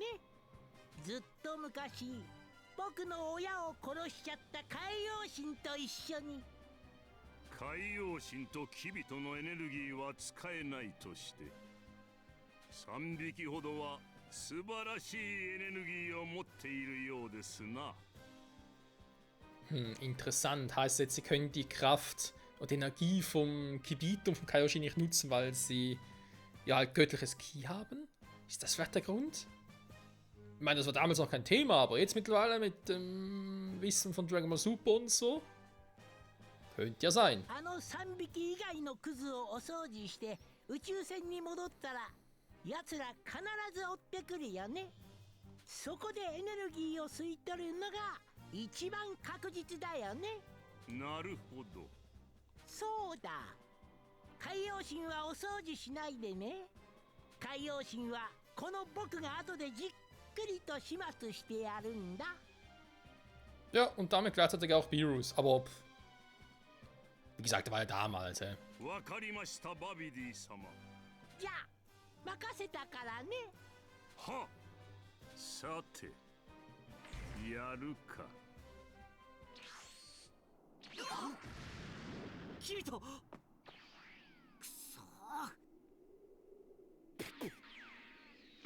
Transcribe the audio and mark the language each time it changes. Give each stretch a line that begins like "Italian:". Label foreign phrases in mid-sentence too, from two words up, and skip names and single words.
Japanese: ずっと昔僕の親を殺しちゃった海洋神と一緒に。海洋神とキビトのエネルギーは使えないとして3匹ほどは素晴らしいエネルギーを持っているようですな。
German: Interessant. Heißt jetzt, sie können die Kraft und Energie vom Kibito, vom Kaioshin nicht nutzen, weil sie ja halt göttliches Ki haben? Ist das vielleicht der Grund? Ich meine, das war damals noch kein Thema, aber jetzt mittlerweile mit dem Wissen von Dragon Ball Super und so. Könnte ja sein.
Japanese: あの3匹以外のクズをお掃除して宇宙船に戻ったら奴ら必ず追ってくるよね。そこでエネルギーを吸い取るのが一番確実だよね。なるほど。そうだ。海洋神はお掃除しないでね。海洋神はこの僕が後でじっくりと始末してやるんだ。
German: Ja, und damit gleichzeitig auch Beerus. Aber wie gesagt, der war ja damals.
Japanese: わかりました、バビディ様。じゃあ任せたからね。は。さて、やるか。キビト。くそー。